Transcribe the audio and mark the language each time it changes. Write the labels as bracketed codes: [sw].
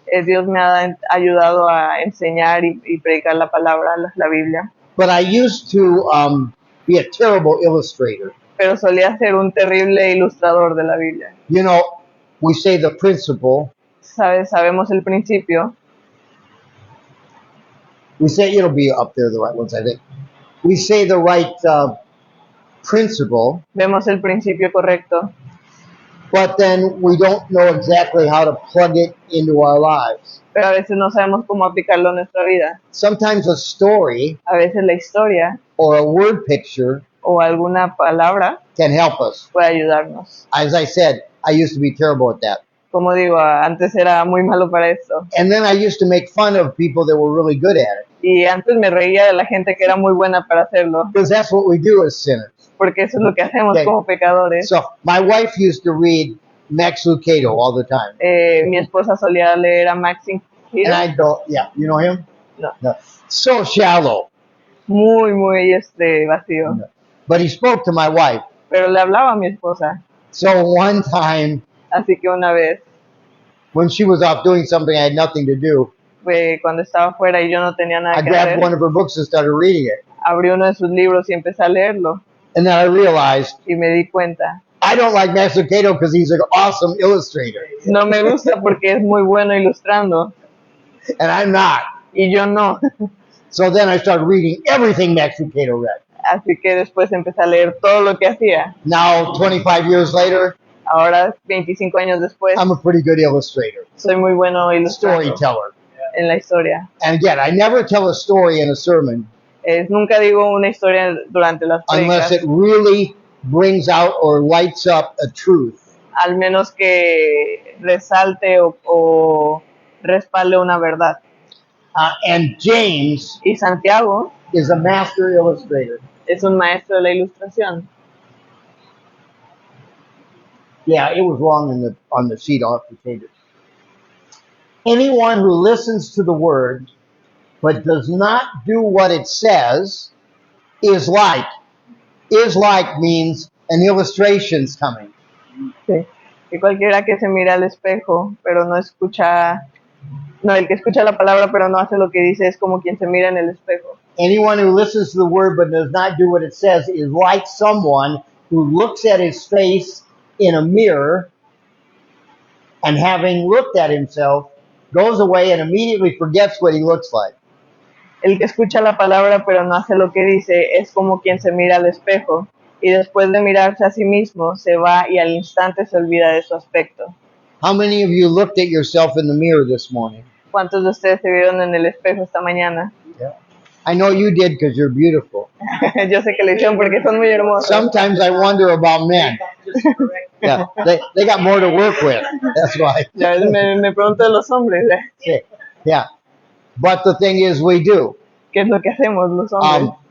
[es] Dios me ha ayudado a enseñar y predicar la palabra, la Biblia. [en] But I used to be a terrible illustrator. [es] Pero solía ser un terrible ilustrador de la Biblia. [en] You know, we say the principle. [es] Sabemos el principio. [en] We say it'll be up there, the right ones, I think. We say the right principle, [es] Vemos el principio correcto. [en] but then we don't know exactly how to plug it into our lives. [es] Pero a veces no sabemos cómo aplicarlo en nuestra vida. [en] Sometimes a story [es] A veces la historia [en] or a word picture [es] o alguna palabra [en] can help us. [es] puede ayudarnos. [en] As I said, I used to be terrible at that. [es] Como digo, antes era muy malo para esto. [en] And then I used to make fun of people that were really good at it. [es] Y antes me reía de la gente que era muy buena para hacerlo. [en] Because that's what we do as sinners. [es] Porque eso es lo que hacemos [en] Okay. [es] como pecadores. [en] So my wife used to read Max Lucado all the time. [es] Mi esposa solía leer a Maxine [en] And I'd go, yeah, you know him? [es] No. [en] So shallow. [es] Muy vacío. [en] But he spoke to my wife. [es] Pero le hablaba a mi esposa. [en] So one time, [es] Así que una vez, [en] when she was off doing something I had nothing to do, [es] cuando estaba fuera y yo no tenía nada [en] I [es] que [en] grabbed [es] hacer, [en] one of her books and started reading it. [es] abrí uno de sus libros y empecé a leerlo. [en] And then I realized [es] Y me di cuenta. [en] I don't like Max Lucado because he's an awesome illustrator. [es] No me gusta porque es muy bueno ilustrando. [en] And I'm not. [es] Y yo no. [en] So then I started reading everything Max Lucado read. [es] Así que después empecé a leer todo lo que hacía. [en] Now, 25 years later, [es] Ahora, 25 años después, [en] I'm a pretty good illustrator, [es] soy muy bueno ilustrando [en] storyteller. [es] en la historia. [en] And again, I never tell a story in a sermon [es] Nunca digo una historia durante las [en] unless [es] prédicas, [en] it really brings out or lights up a truth. [es] al menos que resalte o respalde una verdad. [en] And James [es] Y Santiago [en] is a master illustrator. [es] es un maestro de la ilustración. [en] Yeah, it was wrong on the sheet. I'll have to change it. Anyone who listens to the word but does not do what it says is like. Is like means an illustration's coming. [es] Sí. Y cualquiera que se mira al espejo, pero no escucha, no, el que escucha la palabra pero no hace lo que dice es como quien se mira en el espejo. [en] Anyone who listens to the word but does not do what it says is like someone who looks at his face in a mirror and having looked at himself goes away and immediately forgets what he looks like. [es] El que escucha la palabra pero no hace lo que dice es como quien se mira al espejo y después de mirarse a sí mismo se va y al instante se olvida de su aspecto. [en] How many of you looked at yourself in the mirror this morning? [es] ¿Cuántos de ustedes se vieron en el espejo esta mañana? [en] I know you did because you're beautiful. [es] Yo sé que lo hicieron porque son muy hermosos. [en] Sometimes I wonder about men. Just correct. Yeah, they got more to work with. That's why. [es] Ya ves, me pregunto de los hombres, [en] Yeah. But the thing is, we do. [es] ¿qué es lo que hacemos los hombres?